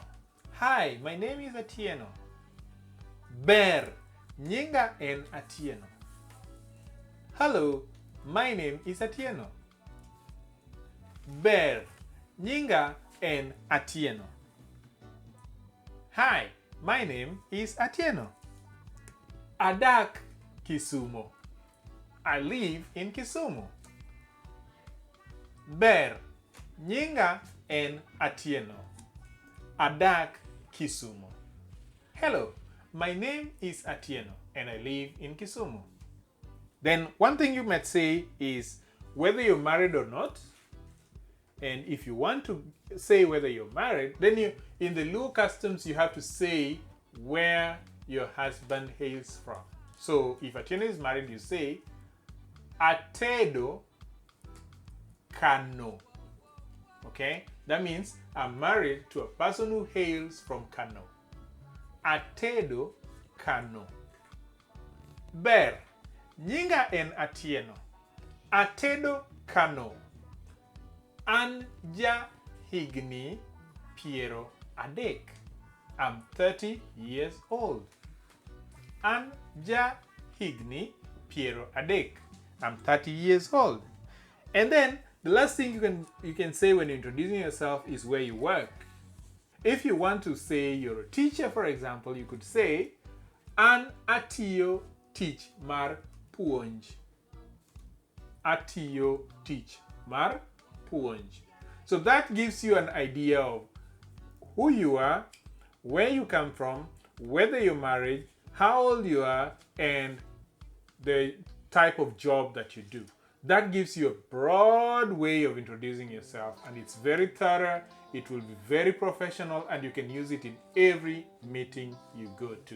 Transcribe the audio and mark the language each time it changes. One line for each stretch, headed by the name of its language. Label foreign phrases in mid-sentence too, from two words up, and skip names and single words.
English: Hi, my name is Atieno.
Luo (Kenya and Tanzania): Ber, Nyinga en Atieno.
English: Hello, my name is Atieno.
Luo (Kenya and Tanzania): Ber, Nyinga en Atieno.
English: Hi, my name is Atieno.
Luo (Kenya and Tanzania): Adak Kisumo.
English: I live in Kisumu.
Luo (Kenya and Tanzania): Ber, Nyinga en Atieno. Adak Kisumu.
English: Hello, my name is Atieno and I live in Kisumu. Then one thing you might say is whether you're married or not. And if you want to say whether you're married, then in the Luo customs, you have to say where your husband hails from. So if Atieno is married, you say, Atedo Kano. Okay? That means I'm married to a person who hails from Kano.
Luo (Kenya and Tanzania): Atedo Kano. Ber, Nyinga en Atieno. Atedo Kano. An ja higni piero adek.
English: I'm 30 years old.
Luo (Kenya and Tanzania): An ja higni piero adek.
English: I'm 30 years old. And then the last thing you can say when introducing yourself is where you work. If you want to say you're a teacher, for example, you could say,
Luo (Kenya and Tanzania): An atiyo tich mar puonj. Atiyo tich mar puonj.
English: So that gives you an idea of who you are, where you come from, whether you're married, how old you are, and the type of job that you do. That gives you a broad way of introducing yourself, and it's very thorough, it will be very professional, and you can use it in every meeting you go to.